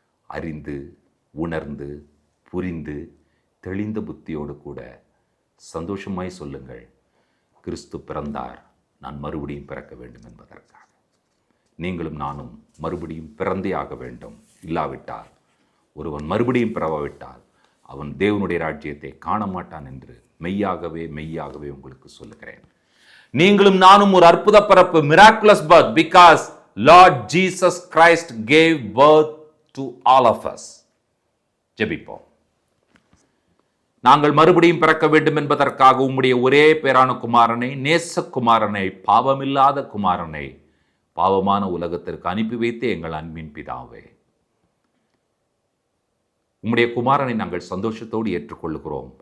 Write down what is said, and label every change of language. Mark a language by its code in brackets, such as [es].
[ta] அறிந்து, உணர்ந்து, புரிந்து, தெளிந்த புத்தியோடு கூட சந்தோஷமாய் சொல்லுங்கள், கிறிஸ்து பிறந்தார், நான் மறுபடியும் பிறக்க வேண்டும் என்பதற்காக. நீங்களும் நானும் மறுபடியும் பிறந்தே ஆக வேண்டும். இல்லாவிட்டால், ஒருவன் மறுபடியும் பிறவாவிட்டால் அவன் தேவனுடைய ராஜ்யத்தை காண மாட்டான் என்று மெய்யாகவே உங்களுக்கு சொல்லுகிறேன். நீங்களும் நானும் ஒரு அற்புத பிறப்பு, [en] miraculous birth, because Lord Jesus Christ gave birth to all of us. [ta] ஜெபிப்போம். நாங்கள் மறுபடியும் பிறக்க வேண்டும் என்பதற்காக உம்முடைய ஒரே பேரான குமாரனை, நேசகுமாரனை, பாவமில்லாத குமாரனை பாவமான உலகத்திற்கு அனுப்பி வைத்து எங்கள் அன்பின் பிதாவே, உம்முடைய குமாரனை நாங்கள் சந்தோஷத்தோடு ஏற்றுக்கொள்கிறோம்.